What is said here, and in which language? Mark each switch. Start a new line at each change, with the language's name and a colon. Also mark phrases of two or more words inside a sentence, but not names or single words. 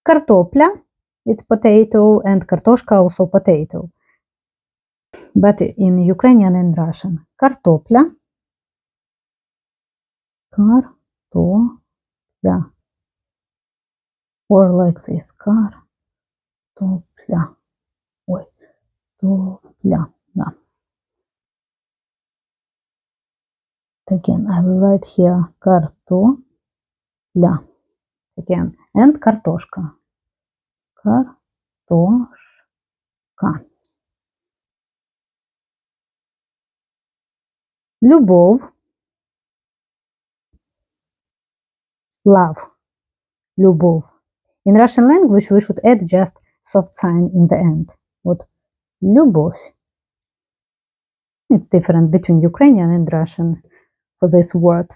English: Картопля, it's potato, and картошка also potato. But in Ukrainian and Russian,
Ukrainian: картопля, картопля,
English: or like this,
Ukrainian: картопля, ой, топля, да.
English: Again, I will write here картопля, again, and
Russian: картошка, картошка.
Ukrainian: Любов,
English: love, любовь. In Russian language, we should add just soft sign in the end.
Russian: Вот, любовь.
English: It's different between Ukrainian and Russian for this word.